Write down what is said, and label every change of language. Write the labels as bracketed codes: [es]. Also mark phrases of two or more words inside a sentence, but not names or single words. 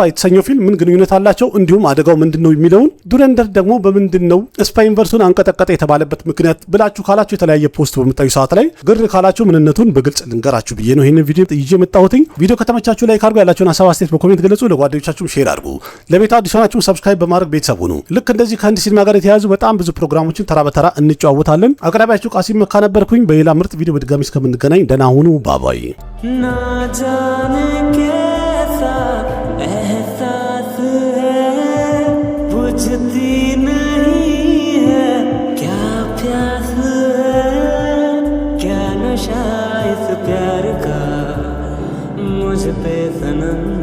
[am] የተሰኘው ፊልም ምን ግንኙነት አላቸው፣ እንዲሁም አደጋው ምንድነው የሚለውን ዱረንደር ደግሞ በምንድነው ስፓይ ዩኒቨርሱን አንቀጠቀጠ የተባለበት ምክንያት ብላችሁ ካላችሁ የተለያየ ፖስት በምታዩ ሰዓት ላይ ግር ካላችሁ ምንነቱን በግልጽ ልንገራችሁ ብዬ ነው ይሄንን ቪዲዮ ይዤ መጣሁትኝ። ቪዲዮ ከተመቻችሁ ላይክ አድርጉ፣ ያላችሁን ሀሳብ አስተያየት በኮሜንት ገለጹ፣ ለጓደኞቻችሁም ሼር አድርጉ። ለቤቱ አዲስ ሆናችሁ ሰብስክራይብ በማድረግ ቤተሰብ ሁኑ። ልክ እንደዚህ ከህንድ ሲኒማ ጋር የተያያዙ በጣም ብዙ ፕሮግራሞችን ተራ በተራ እንጨዋወታለን። አቅራቢያችሁ ቃሲም መካ ነበርኩኝ። በሌላ ምርጥ ቪዲዮ በድጋሚ እስከምንገናኝ ደህና ሁኑ። ባባይ [hi] ना जाने कैसा एहसास है बुझती नहीं है क्या प्यास है क्या नशा इस प्यार का मुझ पे सनम